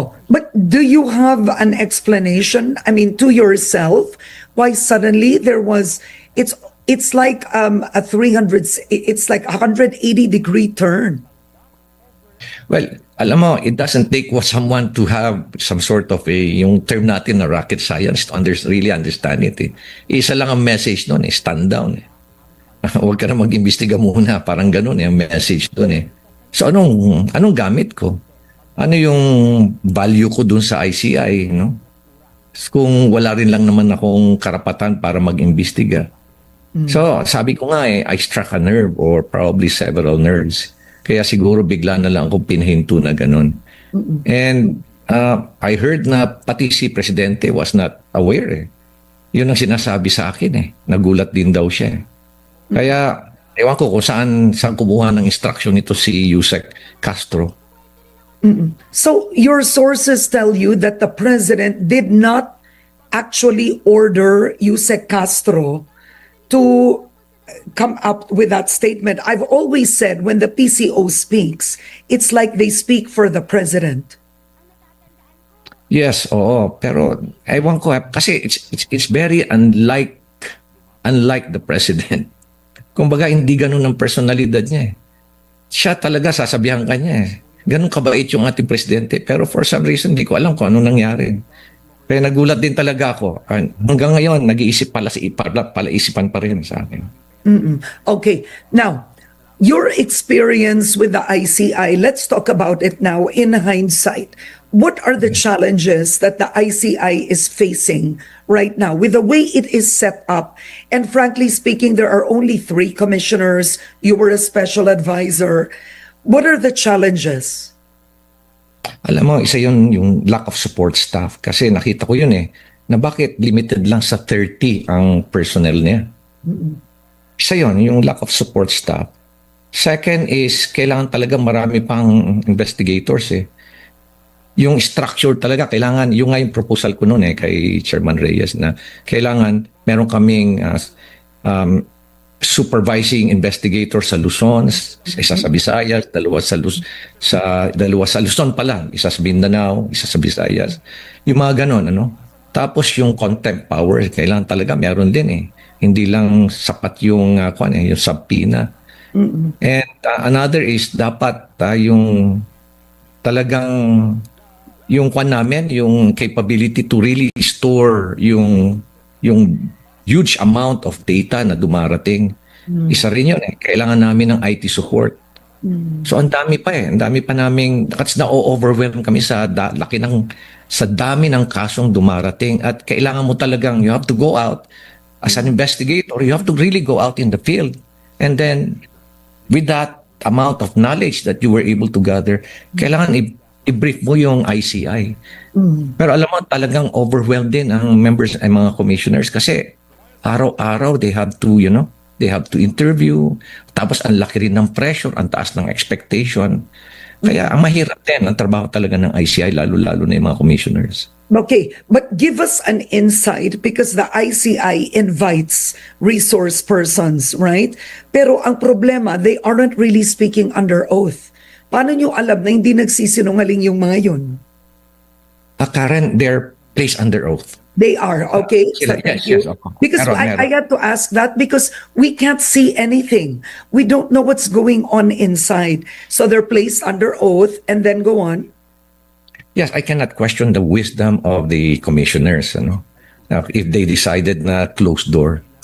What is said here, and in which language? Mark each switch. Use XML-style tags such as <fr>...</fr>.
<en>But do you have an explanation, to yourself, why suddenly there was, it's like it's like a 180-degree turn? Well,</en> <tl>alam mo,</tl> <en>it doesn't take someone to have some sort of</en> <tl>yung term natin na</tl> <en>rocket science to really understand it.</en> <tl>Isa lang ang message doon,</tl> <en>stand down.</en> <tl>Huwag ka na mag-imbestiga muna, parang ganun ang message doon So anong gamit ko? Ano yung value ko doon sa ICI, Kung wala rin lang naman akong karapatan para mag-imbestiga. So sabi ko nga</tl> <en>I struck a nerve or probably several nerves.</en> <tl>Kaya siguro bigla na lang akong pinahinto na ganun.</tl> <en>And I heard</en> <tl>na pati si Presidente</tl> <en>was not aware.</en> <tl>Yun ang sinasabi sa akin Nagulat din daw siya. Kaya ewan ko kung saan kumuha ng instruction nito si Yusek Castro.</tl> <en>So your sources tell you that the President did not actually order Yusek Castro to come up with that statement. I've always said when the PCO speaks, it's like they speak for the president. Yes, oo.</en> <tl>Pero ewan ko, kasi</tl> <en>it's very unlike the president.</en> <tl>Kumbaga, hindi ganun ang personalidad niya eh. Siya talaga sasabihan ka niya eh. Ganun kabait yung ating presidente. Pero</tl> <en>for some reason,</en> <tl>hindi ko alam kung ano nangyari. Kaya nagulat din talaga ako. Hanggang ngayon, nag-iisip palaisipan pa rin sa akin.</tl> <en>Okay. Now, your experience with the ICI, let's talk about it now in hindsight. What are the challenges that the ICI is facing right now with the way it is set up? And frankly speaking, there are only 3 commissioners. You were a special advisor. What are the challenges?</en> <tl>Alam mo, isa yun yung lack of support staff. Kasi nakita ko yun eh, na bakit limited lang sa 30 ang personnel niya. Isa yun, yung lack of support staff. Second is, kailangan talaga marami pang investigators eh. Yung structure talaga, kailangan, yung nga yung proposal ko noon eh, kay Chairman Reyes na kailangan meron kaming supervising investigator sa Luzon, isa sa Visayas, dalawa sa Luzon pa lang, isa sa Mindanao, isa sa Visayas. Yung mga ganon, ano? Tapos yung contempt power, kailangan talaga meron din eh. Hindi lang sapat yung yung subpoena. And another is dapat yung talagang yung namin, yung</tl> <en>capability to really store</en> <tl>yung</tl> <en>huge amount of data</en> <tl>na dumarating. Isa rin yun eh. Kailangan namin ng IT support. So ang dami pa eh. Ang dami pa naming, kasi na-overwhelm kami sa dami ng kasong dumarating. At kailangan mo talagang,</tl> <en>you have to go out as an investigator. You have to really go out in the field. And then, with that amount of knowledge that you were able to gather,</en> <tl>kailangan i-brief mo yung</tl> <en>ICI.</en> <tl>Pero alam mo, talagang overwhelmed din ang members ay mga commissioners kasi araw-araw</tl> <en>they have to, they have to interview.</en> <tl>Tapos ang laki rin ng pressure, ang taas ng expectation. Kaya ang mahirap din ang trabaho talaga ng ICI, lalo-lalo na yung mga commissioners.</tl> <en>Okay, but give us an insight because the ICI invites resource persons, right?</en> <tl>Pero ang problema,</tl> <en>they aren't really speaking under oath.</en> <tl>Paano nyo alam na hindi nagsisinungaling yung mga yun?</tl> <en>Karen, they're placed under oath. They are, okay. So yes. Because I had to ask that because we can't see anything. We don't know what's going on inside. So they're placed under oath and then go on. Yes, I cannot question the wisdom of the commissioners, if they decided na closed door.</en>